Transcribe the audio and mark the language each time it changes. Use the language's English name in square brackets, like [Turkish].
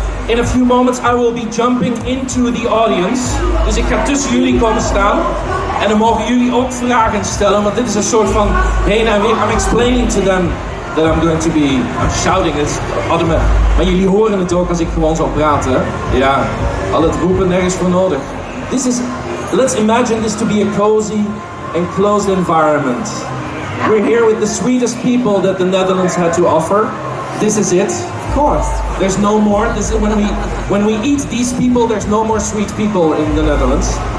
[English] In a few moments, I will be jumping into the audience. [Dutch] Dus ik ga tussen jullie komen staan. En dan mogen jullie ook vragen stellen, want dit is een soort van heen en weer. [English] I'm explaining to them that I'm going to be I'm shouting. [Dutch] Maar jullie horen het ook als ik gewoon zal praten. Ja, al het roepen, nergens voor nodig. [English] Let's imagine this to be a cozy and closed environment. We're here with the sweetest people that the Netherlands had to offer. This is it. Of course. There's no more. This is when we eat these people, there's no more sweet people in the Netherlands.